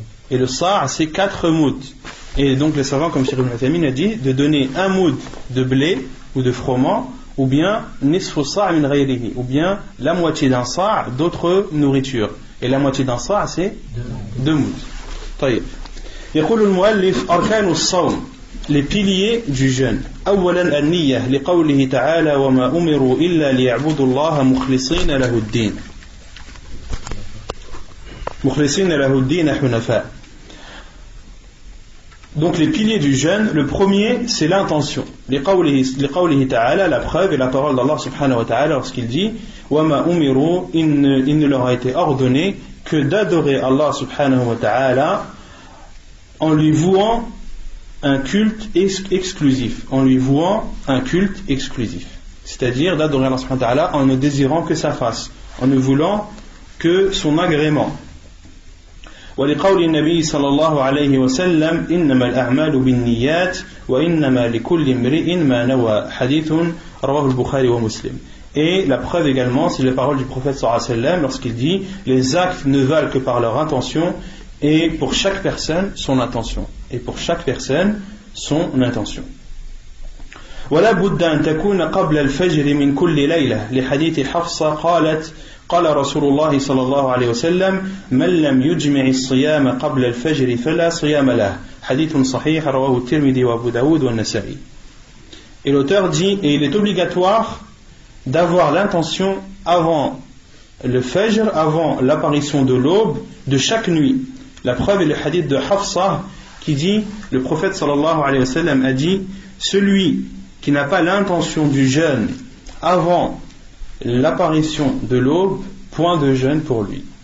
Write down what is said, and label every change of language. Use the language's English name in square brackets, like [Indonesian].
[French] Et le sa' c'est 4 mouds. Et donc les savants, comme Cheikh Ibn Uthaymin a dit, de donner un moud de blé ou de froment, ou bien [Arabic] nisfu sa' min ghayrihi, [French] ou bien la moitié d'un sa' d'autres nourritures. Et la moitié d'un sa' c'est 2 mouds. طيب. [Arabic] يقول المؤلف أركان الصوم, [French] les piliers du jeûne. [Arabic] أولا النية لقوله تعالى وما أمروا إلا ليعبدوا الله مخلصين له الدين. مخلصين له الدين حنفاء. [French] Donc les piliers du jeûne, le premier c'est l'intention. [Arabic] لقوله تعالى, [French] la preuve est la parole d'Allah subhanahu wa ta'ala lorsqu'il dit [Arabic] وما أمروا, [French] il ne leur a été ordonné que d'adorer Allah subhanahu wa ta'ala en lui vouant un culte exclusif, en lui vouant un culte exclusif, c'est-à-dire d'adorer Allah subhanahu wa ta'ala en ne désirant que sa face, en ne voulant que son agrément. [Arabic] ولقول النبي صلى الله عليه وسلم إنما الأعمال بالنيات وإنما لكل امرئ ما نوى حديث رواه البخاري ومسلم. [French] Et la preuve également, c'est les paroles du prophète sallallahu alayhi wa sallam lorsqu'il dit les actes ne valent que par leur intention, et pour chaque personne son intention, et pour chaque personne son intention. [Arabic] ولا بد أن تكون قبل الفجر من كل ليلة لحديث حفصة قالت قال رسول الله صلى الله عليه وسلم من لم يجمع الصيام قبل الفجر فلا صيام له حديث صحيح رواه الترمذي وأبو داود والنسائي. [French] Et l'auteur dit, et il est obligatoire d'avoir l'intention avant le fajr, avant l'apparition de l'aube de chaque nuit. La preuve est le hadith de Hafsa qui dit, le prophète sallallahu alayhi wa sallam a dit, celui qui n'a pas l'intention du jeûne avant l'apparition de l'aube, point de jeûne pour lui.